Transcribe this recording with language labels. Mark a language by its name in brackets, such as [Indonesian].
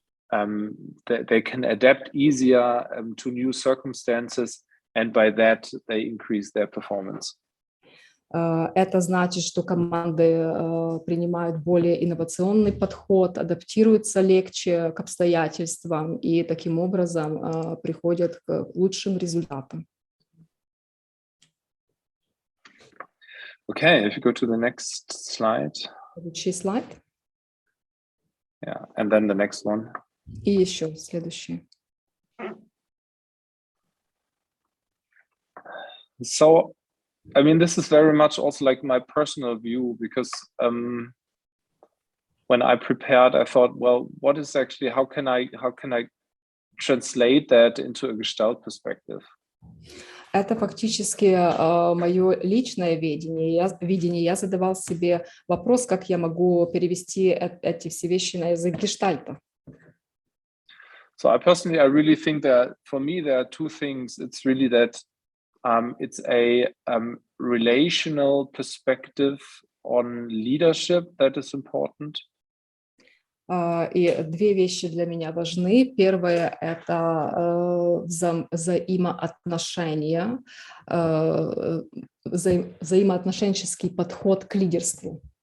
[English] They can adapt easier to new circumstances, and by that they increase their performance. [Russian] Это значит, что команды принимают более инновационный подход, адаптируются легче к обстоятельствам и таким образом приходят к лучшим результатам. [English] Okay, if you go to the next slide. [Russian] Следующий слайд. [English] Yeah, and then the next one. [Russian] И еще следующий. [English] So, I mean, this is very much also like my personal view, because when I prepared, I thought, well, what is actually, how can I translate that into a Gestalt perspective? [Russian] Это фактически мое личное видение. Я задавал себе вопрос, как я могу перевести эти все вещи на язык гештальта. [English] So I really think that for me there are two things. It's really that it's a relational perspective on leadership that is important. [Russian] И две вещи для меня важны. Первое – это взаимоотношения, взаимоотношенческий подход к лидерству.